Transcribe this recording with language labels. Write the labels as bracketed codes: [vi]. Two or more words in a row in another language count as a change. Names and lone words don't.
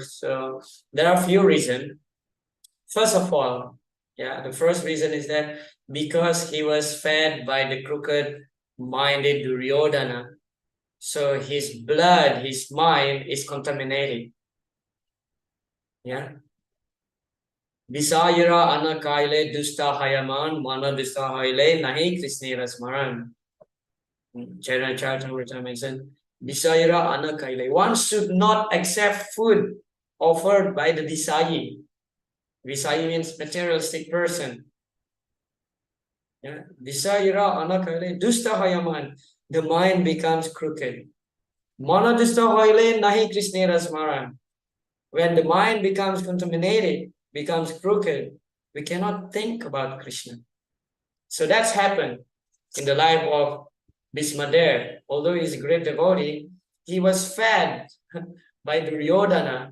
[en] So there are a few reasons. First of all, the first reason is that because he was fed by the crooked-minded Duryodhana, so his blood, his mind is contaminated. Yeah. [bn] বিষয়ীর অন্ন খাইলে দুষ্ট হয় মন মন দুষ্ট হইলে নহে কৃষ্ণের স্মরণ. [en] Chaitanya Charitamrita mentioned [bn] বিষয়ীর অন্ন খাইলে. [en] One should not accept food offered by the Visayi. Visayi means materialistic person. Yeah. [bn] বিষয়ীর অন্ন খাইলে দুষ্ট হয় মন. [en] The mind becomes crooked. [bn] মন দুষ্ট হইলে নহে কৃষ্ণের স্মরণ. [en] When the mind becomes contaminated, becomes crooked, we cannot think about Krishna. So that's happened in the life of Bhismadev. Although he's a great devotee, he was fed by Duryodhana.